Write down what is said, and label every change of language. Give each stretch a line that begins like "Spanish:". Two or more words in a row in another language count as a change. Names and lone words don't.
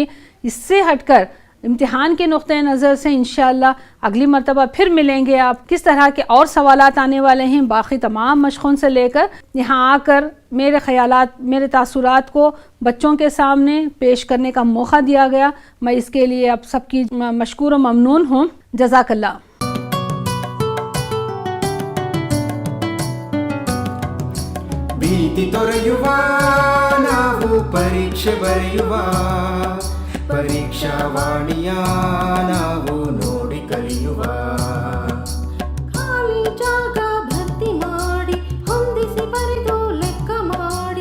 Urdu: اس سے ہٹ کر امتحان کے نقطۂ نظر سے ان شاء اللہ اگلی مرتبہ پھر ملیں گے. آپ کس طرح کے اور سوالات آنے والے ہیں، باقی تمام مشقوں سے لے کر یہاں آ کر میرے خیالات، میرے تاثرات کو بچوں کے سامنے پیش کرنے کا موقع دیا گیا. میں اس کے لیے آپ سب کی مشکور و ممنون ہوں.
Arabic: जज़ाकल्लाह।
Kannada: ಭೀತಿ ತೊರೆಯುವ ನಾವು ಪರೀಕ್ಷೆ ಬರೆಯುವ ಪರೀಕ್ಷಾವಾಣಿಯ ನಾವು ನೋಡಿ ಕಲಿಯುವ ಖಾಲಿ ಜಾಗ ಭರ್ತಿ ಮಾಡಿ ಹೊಂದಿಸಿ ಬರೆದು ಲೆಕ್ಕ ಮಾಡಿ